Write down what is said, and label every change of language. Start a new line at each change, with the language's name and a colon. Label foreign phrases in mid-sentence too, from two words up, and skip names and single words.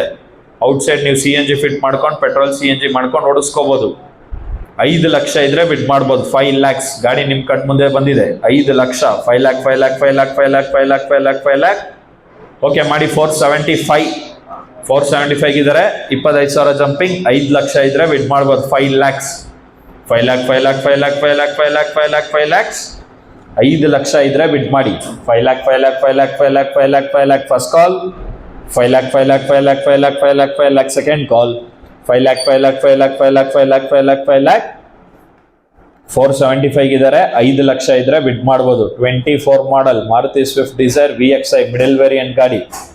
Kannada: ಔಟ್ಸೈಡ್ ನೀವು CNG ಫಿಟ್ ಮಾಡ್ಕೊಂಡು ಪೆಟ್ರೋಲ್ CNG ಮಾಡ್ಕೊಂಡು ಓಡಿಸ್ಕೋಬಹುದು. 5 ಲಕ್ಷ ಇದ್ರೆ ಬಿಡ್ ಮಾಡ್ಬೋದು. 5 lakhs. ಗಾಡಿ ನಿಮ್ ಕಣ್ ಮುಂದೆ ಬಂದಿದೆ. 5 ಲಕ್ಷ, 5 lakh, 5 lakh, 5 lakh, 5 lakh, 5 lakh, 5 lakh, 5 lakh ಓಕೆ ಮಾಡಿ. 475, 475 ಇದ್ದಾರೆ. 25,000 ಜಂಪಿಂಗ್. 5 ಲಕ್ಷ ಇದ್ರೆ ಬಿಡ್ ಮಾಡ್ಬೋದು. 5 lakhs, 5 lakh, 5 lakh, 5 lakh, 5 lakh, 5 lakh, 5 lakh, 5 lakhs 5 ಲಕ್ಷ ಇದ್ರೆ ಬಿಡ್ ಮಾಡಿ. 5 lakh, 5 lakh, 5 lakh, 5 lakh, 5 lakh, 5 lakh
English: first call,
Kannada: 5 lakh, 5 lakh, 5 lakh, 5 lakh, 5 lakh, 5 lakh
English: second call,
Kannada: 5 lakh, 5 lakh, 5 lakh, 5 lakh, 5 lakh, 5 lakh, 5 lakh 475 ಇದ್ದಾರೆ. 5 ಲಕ್ಷ ಇದ್ರೆ ಬಿಡ್ ಮಾಡ್ಬೋದು. 24 ಮಾಡಲ್ ಮಾರುತಿ ಸ್ವಿಫ್ಟ್ ಡಿಸೈರ್ VXi
English: middle variant
Kannada: ಗಾಡಿ.